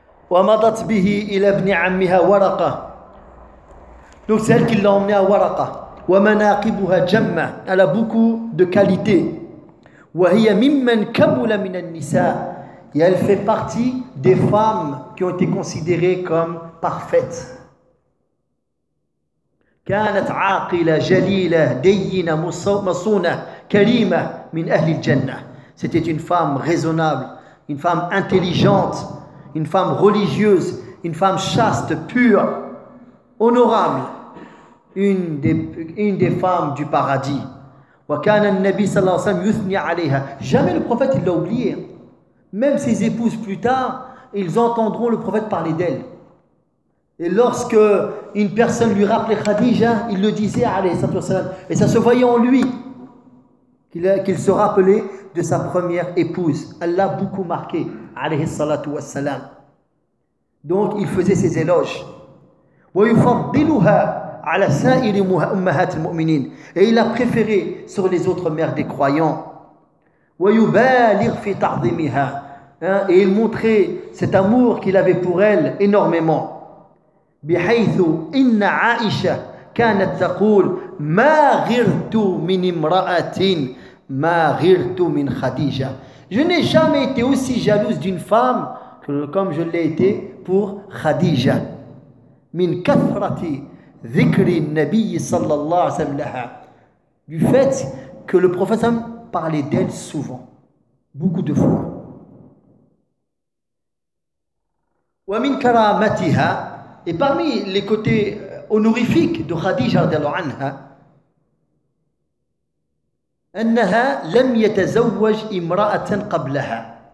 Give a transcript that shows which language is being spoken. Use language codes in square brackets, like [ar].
[ar] ومضت به إلى ابن عمها ورقة. [fr] Donc c'est elle qui l'a emmené à Waraqa. [ar] ومناقبها جمة. [fr] Elle a beaucoup de qualité. [ar] وهي ممن كبل من النساء. [fr] Et elle fait partie des femmes qui ont été considérées comme parfaites. [ar] كانت عاقلة جليلة دينة مصونة كريمة من أهل الجنة. [fr] C'était une femme raisonnable, une femme intelligente, une femme religieuse, une femme chaste, pure, honorable, une des femmes du paradis. [ar] وكان النبي صلى الله عليه وسلم يثني عليها. [fr] Jamais le prophète ne l'a oublié. Même ses épouses plus tard, ils entendront le prophète parler d'elle. Et lorsque une personne lui rappelait Khadija, il le disait, alayhi salatu wasalam, et ça se voyait en lui qu'il se rappelait de sa première épouse. Elle l'a beaucoup marqué, alayhi salatu wasalam. Donc il faisait ses éloges. [ar] وَيُفَضِّلُهَا عَلَى سَائِرِ أُمَّهَاتِ الْمُؤْمِنِينَ. [fr] Et il l'a préféré sur les autres mères des croyants. [ar] وَيُبَالِغْ فِي تَعْظِيمِهَا. [fr] Et il montrait cet amour qu'il avait pour elle énormément. [ar] بحيث إن عائشة كانت تقول ما غرت من امرأة ما غرت من خديجة. [fr] Je n'ai jamais été aussi jalouse d'une femme comme je l'ai été pour خديجة. [ar] من كثرة ذكر النبي صلى الله عليه وسلم لها. [fr] Du fait que le prophète parlait d'elle souvent, beaucoup de fois. [ar] ومن كرامتها. [fr] Et parmi les côtés honorifiques de Khadija radhiyallahu anha, [ar] annaha lam yatazawwaj imra'atan qablaha.